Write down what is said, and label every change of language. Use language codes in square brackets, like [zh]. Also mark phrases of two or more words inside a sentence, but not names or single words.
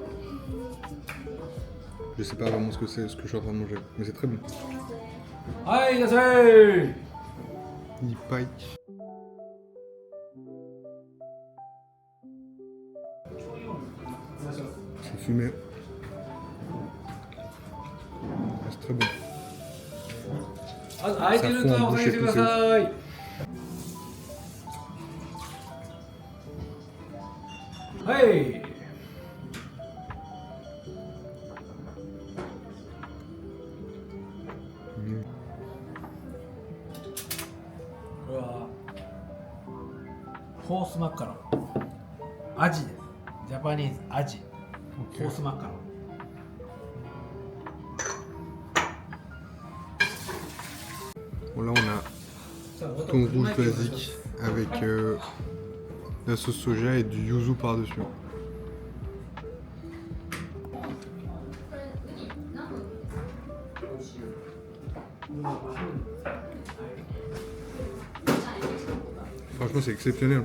[fr] Je sais pas vraiment ce que c'est, ce que je suis en train de manger, mais c'est très bon. Aïe, la sei. Nippai. C'est fumé. C'est très bon. [ja] 空いてるとお下げてください。はい。これは [en] horse mackerel. [ja] アジです。ジャパニーズアジ。 [en] horse mackerel. [fr] Bon, là, on a thon rouge basique avec la sauce soja et du yuzu par-dessus. Franchement, c'est exceptionnel.